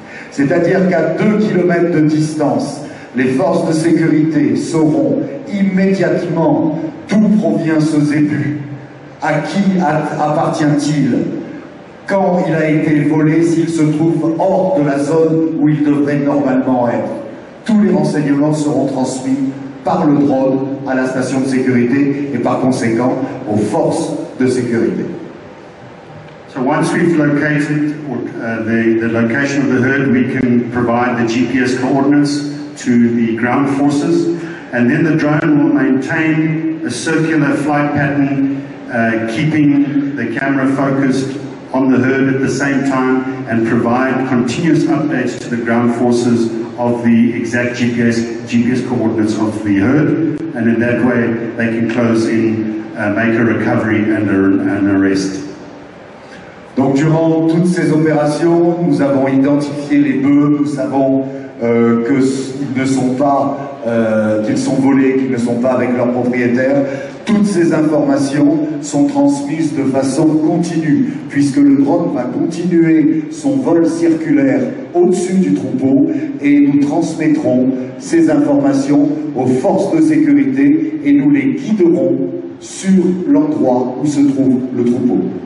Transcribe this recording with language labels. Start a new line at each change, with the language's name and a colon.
French: C'est-à-dire qu'à 2 km de distance, les forces de sécurité sauront immédiatement d'où provient ce zébu, à qui appartient-il, quand il a été volé, s'il se trouve hors de la zone où il devrait normalement être. Tous les renseignements seront transmis par le drone à la station de sécurité et par conséquent aux forces de sécurité.
English: So once we've located the location of the herd, we can provide the GPS coordinates to the ground forces, and then the drone will maintain a circular flight pattern, keeping the camera focused on the herd at the same time, and provide continuous updates to the ground forces of the exact GPS coordinates of the herd, and in that way they can close in, make a recovery and an arrest.
French: Donc durant toutes ces opérations, nous avons identifié les bœufs, nous savons qu'ils ne sont pas, qu'ils sont volés, qu'ils ne sont pas avec leurs propriétaires. Toutes ces informations sont transmises de façon continue, puisque le drone va continuer son vol circulaire au-dessus du troupeau et nous transmettrons ces informations aux forces de sécurité et nous les guiderons sur l'endroit où se trouve le troupeau.